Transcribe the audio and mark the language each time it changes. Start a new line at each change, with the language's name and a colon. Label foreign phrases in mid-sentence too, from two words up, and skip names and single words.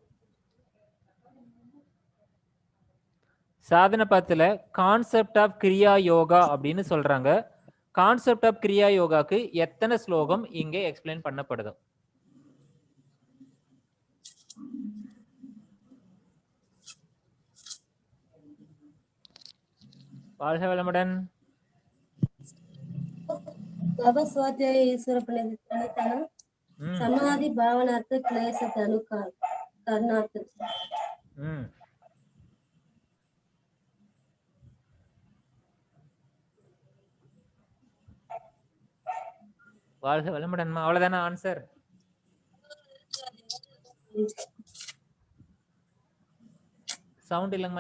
Tamil: சாதன பாத்துல
English: concept of
Tamil: கிரியா யோகா அப்படின்னு சொல்றாங்க.
English: concept of
Tamil: கிரியா யோகாக்கு எத்தனை ஸ்லோகம் இங்கே எக்ஸ்பிளைன் பண்ணப்படுது? வாழ்க வளமுடன்.
Sanskrit: स्वाध्याय ईश्वर प्रणितनं समाधि भावनार्थ क्लेश तनु कर्णार्थ.
Tamil: வாழ்க வளமுடன். அவ்வளவுதானே ஆன்சர்? சவுண்ட் இல்லைங்கம்மா.